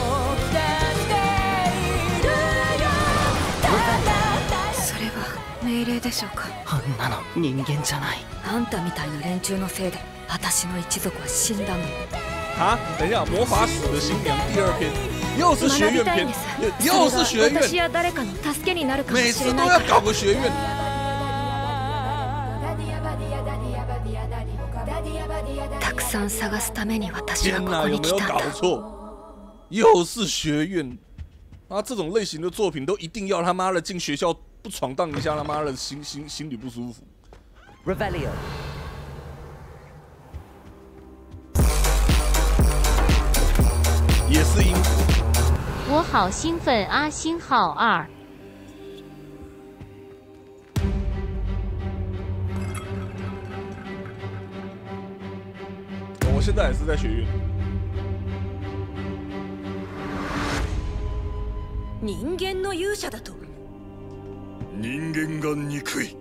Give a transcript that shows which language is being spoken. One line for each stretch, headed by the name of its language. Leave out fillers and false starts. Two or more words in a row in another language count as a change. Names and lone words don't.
Japanese: それは命令でしょうか。あんなの人間じゃない。あんたみたいな連中のせいで私の一族は死んだの。
Chinese: 啊，等一下，魔法使的新娘第2篇，又是学院篇，又是学院，
Japanese: 私や誰かの助けになるかも
Chinese: 每
Japanese: しれない。
Chinese: 次都要搞个学院。
Japanese: たくさん探すために私は
Chinese: 天哪，有
Japanese: ここに
Chinese: 没有搞
Japanese: 来たんだ。
Chinese: 错？又是学院啊！这种类型的作品都一定要他妈的进学校不闯荡一下，他妈的心里不舒服。 Revelio. 也是英国。我好兴奋啊！星号2。我现在也是在学院。
Japanese: 人間の勇者だと。人間が憎い。